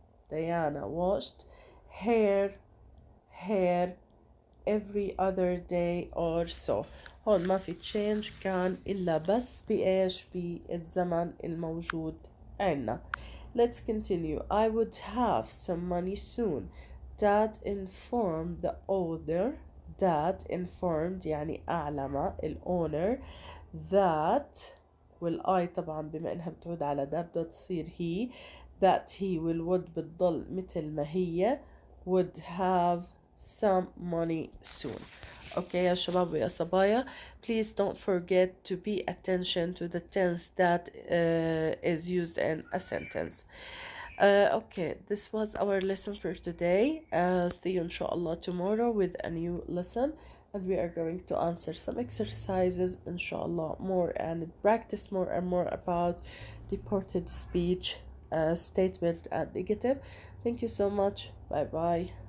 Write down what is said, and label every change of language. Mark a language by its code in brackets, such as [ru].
[en] Diana washed hair every other day or so. [ar] هون ما في change كان إلا بس بإيش بالزمن الموجود عنا. [en] Let's continue. I would have some money soon. Dad informed the owner. [ar] Dad informed يعني أعلم الowner that والآي طبعا بما إنها بتعود على ده بدها تصير he [en] that he would [ar] بتضل مثل ما هي [en] would have some money soon. Okay [ar] يا شباب ويا صبايا, [en] please don't forget to pay attention to the tense that is used in a sentence. Okay, this was our lesson for today. See you inshallah tomorrow with a new lesson, and we are going to answer some exercises inshallah more and practice more and more about deported speech, statement and negative. Thank you so much. Bye bye.